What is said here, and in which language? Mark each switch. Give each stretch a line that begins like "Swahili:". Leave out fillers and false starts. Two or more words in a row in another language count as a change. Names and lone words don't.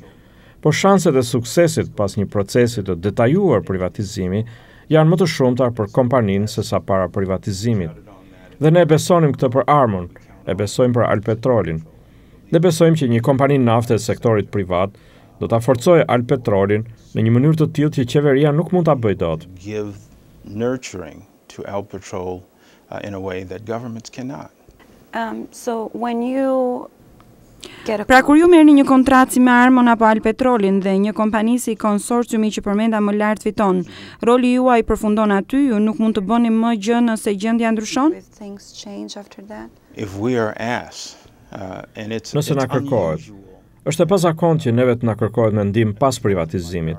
Albanian: Por shanset e suksesit pas një procesi të detajuar privatizimi janë më të shumta për kompaninë se sa para privatizimit. Dhe ne besonim këtë për Armon, e besojmë për Alpetrolin. Ne besojmë që një kompani nafte e sektorit privat do ta forcojë Alpetrolin në një mënyrë të tillë që qeveria nuk mund ta bëjë dot.
English: Give nurturing to Alpetrol in a way that governments cannot. So when you
Albanian: Pra kur ju merrni një kontratë si me Armon apo Alpetrolin dhe një kompani si konsorciumi që përmenda më lart fiton, roli juaj përfundon aty, ju nuk mund të bëni më gjë nëse gjendja ndryshon? Nëse na kërkohet, është e pazakontë që neve të na kërkohet mendim pas privatizimit.